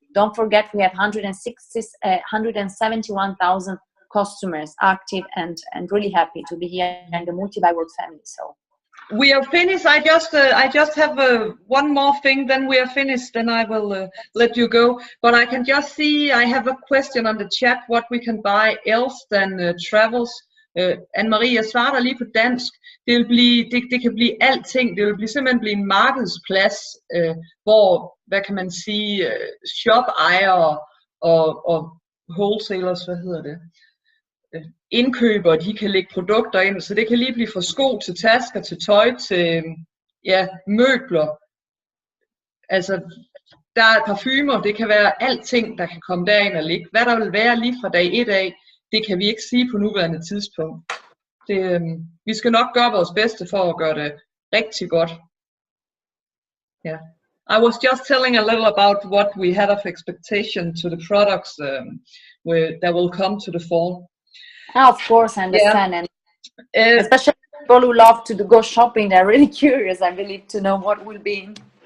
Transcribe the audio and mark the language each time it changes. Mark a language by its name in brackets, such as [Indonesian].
[English] Don't forget, we have 171,000 customers active, and really happy to be here in the Multibuyworld family. So we are finished. I just have one more thing, then we are finished, then I will let you go. But I can just see I have a question on the chat, what we can buy else than travels. [Danish] Anne-Marie, jeg svarer dig lige på dansk. Det kan blive alting. Det vil simpelthen blive en markedsplads, hvor, hvad kan man sige, shop-ejere og wholesalers, hvad hedder det, indkøbere, de kan lægge produkter ind. Så det kan lige blive fra sko til tasker, til tøj, til møbler. Altså, der er parfumer, det kan være alting, der kan komme derind og ligge. Hvad der vil være lige fra dag 1 af, det kan vi ikke sige på nuværende tidspunkt. Vi skal nok gøre vores bedste for at gøre det rigtig godt. [English] Yeah. I was just telling a little about what we had of expectation to the products that will come to the fall. Of course, I understand. Yeah. And especially people who love to go shopping, they're really curious, I believe, to know what will be in.